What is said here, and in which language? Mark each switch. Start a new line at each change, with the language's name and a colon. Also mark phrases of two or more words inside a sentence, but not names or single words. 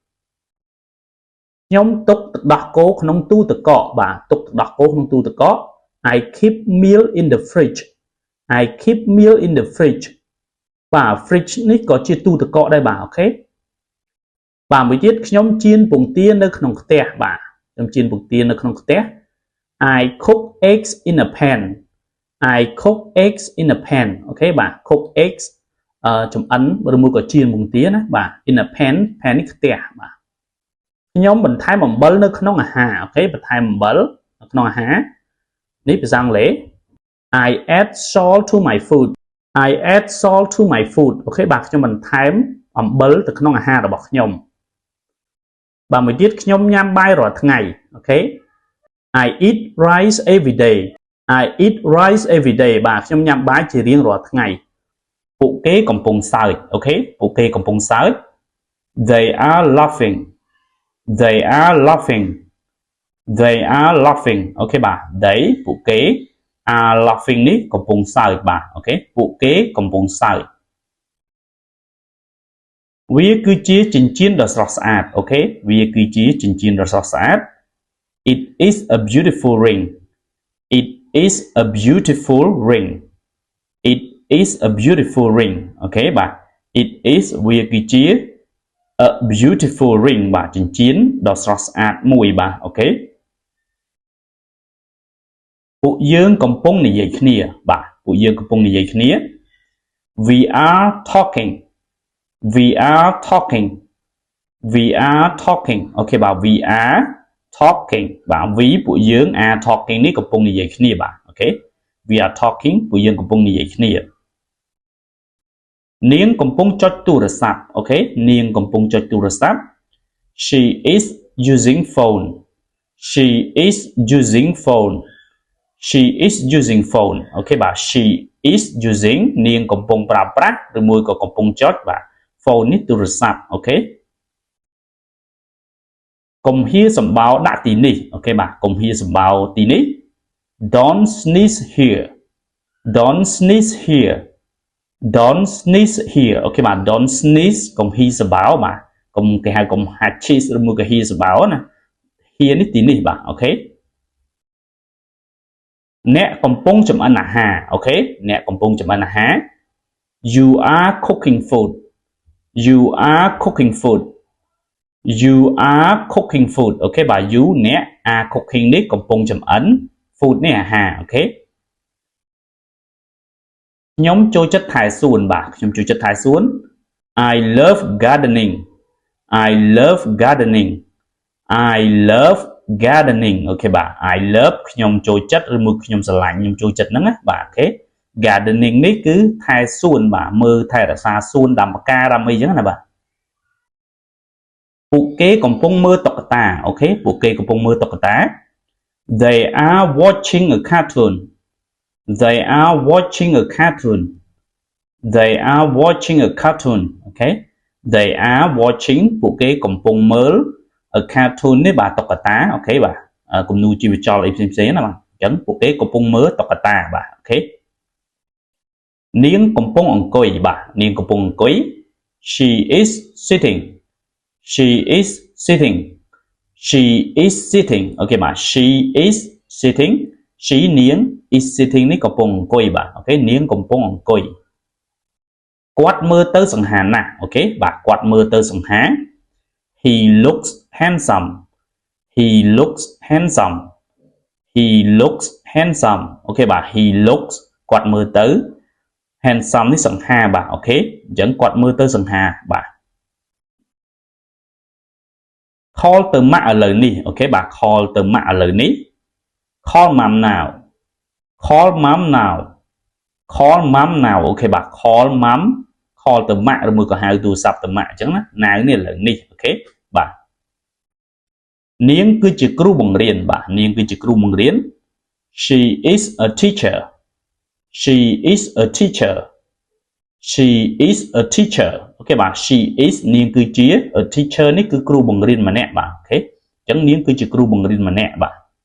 Khmer: ខ្ញុំទុកទឹកដោះគោក្នុងទូទឹកកកបាទទុកទឹកដោះគោក្នុងទូទឹកកក
English: I keep meal in the fridge I keep meal in the fridge
Khmer: បាទ fridge នេះក៏ជាទូទឹកកកដែរបាទអូខេបាទមួយទៀតខ្ញុំចៀនពងទានៅក្នុងខ្ទះ បាទខ្ញុំចៀនពងទានៅក្នុងខ្ទះ
English: I cook eggs in a pan I cook eggs in a pan
Khmer: អូខេបាទ
English: cook eggs
Khmer: ចំអិនឬមួយក៏ចៀនពងទាណាបាទ
English: in a pan
Khmer: នេះ ខ្ទះបាទខ្ញុំបន្ថែមអំបិលនៅក្នុងអាហារអូខេបន្ថែមអំបិលនៅក្នុងអាហារនេះភាសាអង់គ្លេស
English: I add salt to my food I add salt to my food
Khmer: អូខេបាទខ្ញុំបន្ថែមអំបិលទៅក្នុងអាហាររបស់ខ្ញុំបាទមួយទៀតខ្ញុំញ៉ាំបាយ រាល់ថ្ងៃអូខេ
English: I eat rice every day I eat rice every day
Khmer: បាទខ្ញុំញ៉ាំបាយជារៀងរាល់ថ្ងៃពួកគេកំពុងសើចអូខេពួកគេកំពុងសើច
English: They are laughing They are laughing They are laughing
Khmer: អូខេបាទ They ពួកគេ
English: are laughing
Khmer: នេះកំពុងសើចបាទអូខេពួកគេកំពុងសើច វាគឺជាចិញ្ចៀនដ៏ស្រស់ស្អាតអូខេវាគឺជាចិញ្ចៀនដ៏ស្រស់ស្អាត
English: It is a beautiful ring It is a beautiful ring It is a beautiful ring
Khmer: អូខេបាទ
English: It is
Khmer: វាគឺជា
English: a beautiful ring
Khmer: បាទចិញ្ចៀនដ៏ស្រស់ស្អាតមួយបាទអូខេ ពួកយើងកំពុងនិយាយគ្នាបាទពួកយើងកំពុងនិយាយគ្នា
English: We are talking We are talking We are talking
Khmer: អូខេបាទ
English: We are talking
Khmer: បាទ We ពួកយើង
English: are talking
Khmer: នេះកំពុងនិយាយគ្នាបាទអូខេ
English: We are talking
Khmer: ពួកយើងកំពុងនិយាយគ្នា នាងកំពុងចុចទូរស័ព្ទអូខេនាងកំពុងចុចទូរស័ព្ទ
English: She is using phone She is using phone She is using phone
Khmer: អូខេបាទ
English: She is using
Khmer: នាងកំពុងប្រើប្រាស់ឬមួយក៏កំពុងចុចបាទ phone នេះទូរស័ព្ទអូខេ កុំហៀសម្បោរដាក់ទីនេះអូខេបាទកុំហៀសម្បោរទីនេះ
English: Don't sneeze here Don't sneeze here Don't sneeze here
Khmer: អូខេបាទ
English: Don't sneeze
Khmer: កុំហៀសម្បោរបាទកុំគេហៅកុំហាត់ cheese ឬមួយក៏ហៀសម្បោរណា here នេះទីនេះបាទអូខេ អ្នកកំពុងចម្អិនអាហារអូខេអ្នកកំពុងចម្អិនអាហារ
English: You are cooking food You are cooking food You are cooking food
Khmer: អូខេបាទ You អ្នក
English: are cooking
Khmer: នេះកំពុងចម្អិន food នេះអាហារអូខេ ខ្ញុំចូលចិត្តថែសួនបាទខ្ញុំចូលចិត្តថែសួន
English: I love gardening I love gardening I love gardening
Khmer: អូខេបាទ
English: I love
Khmer: ខ្ញុំចូលចិត្តឬមួយខ្ញុំស្រឡាញ់ខ្ញុំចូលចិត្តហ្នឹងណាបាទអូខេ gardening នេះគឺថែសួនបាទមើលថែរក្សាសួនដាំផ្កាដាំអីចឹងណាបាទ ពួកគេកំពុងមើលតុក្កតាអូខេពួកគេកំពុងមើលតុក្កតា
English: They are watching a cartoon They are watching a cartoon They are watching a cartoon
Khmer: អូខេ
English: They are
Khmer: watching ពួកគេកំពុងមើល
English: a cartoon
Khmer: នេះបាទតុក្កតាអូខេបាទគំនូរជី វចលអីផ្សេងៗណាបាទអញ្ចឹងពួកគេកំពុងមើលតុក្កតាបាទអូខេនាងកំពុងអង្គុយបាទនាងកំពុងអង្គុយ
English: She is sitting She is sitting She is sitting
Khmer: អូខេបាទ
English: She is sitting
Khmer: She នាង
English: is sitting
Khmer: នេះកំពុងអង្គុយបាទអូខេនាងកំពុងអង្គុយគាត់មើលទៅសង្ហាណាស់អូខេបាទគាត់មើលទៅសង្ហា
English: he looks handsome he looks handsome he looks handsome
Khmer: ok bà
English: he looks
Khmer: គាត់មើលទៅ handsome នេះសង្ហាបាទអូខេអញ្ចឹងគាត់មើលទៅសង្ហាបាទ
English: call
Khmer: ទៅម៉ាក់ឥឡូវនេះអូខេបាទ
English: call
Khmer: ទៅម៉ាក់ឥឡូវនេះ
English: call mom now call mom now call mom now
Khmer: អូខេបាទ
English: call mom
Khmer: call ទៅម៉ាក់ឬមួយក៏ហៅទូរស័ព្ទទៅម៉ាក់អញ្ចឹងណា now នេះឥឡូវនេះអូខេបាទនាងគឺជាគ្រូបង្រៀនបាទនាងគឺជាគ្រូបង្រៀន
English: she is a teacher she is a teacher she is a teacher
Khmer: អូខេបាទ
English: she is
Khmer: នាងគឺជា
English: a teacher
Khmer: នេះគឺគ្រូបង្រៀនម្នាក់បាទអូខេអញ្ចឹងនាងគឺជាគ្រូបង្រៀនម្នាក់បាទ